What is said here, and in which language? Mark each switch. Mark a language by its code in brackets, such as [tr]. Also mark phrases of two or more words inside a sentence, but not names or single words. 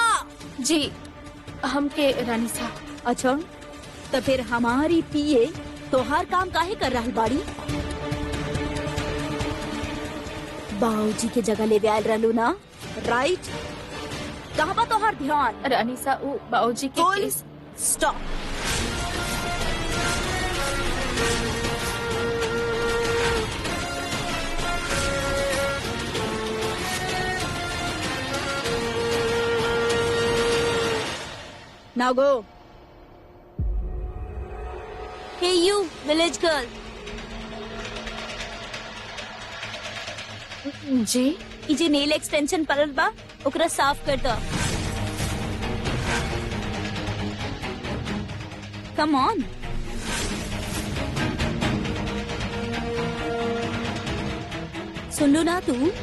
[bho] जी हमके रानी साहब। अच्छा, तो फिर हमारी पीए तोहार काम काहे कर रहल बाड़ी? बाबूजी के जगह ले आयल रहलू ना, राइट? कहाँ बा तोहार ध्यान? रानी साहब, वो बाबूजी के [en] Full केस। stop. Now go. Hey you, village girl. [bho] जी ई जे [en] nail extension [bho] परल बा, ओकरा साफ कर दो। [en] Come on. [bho] सुन लो ना तू?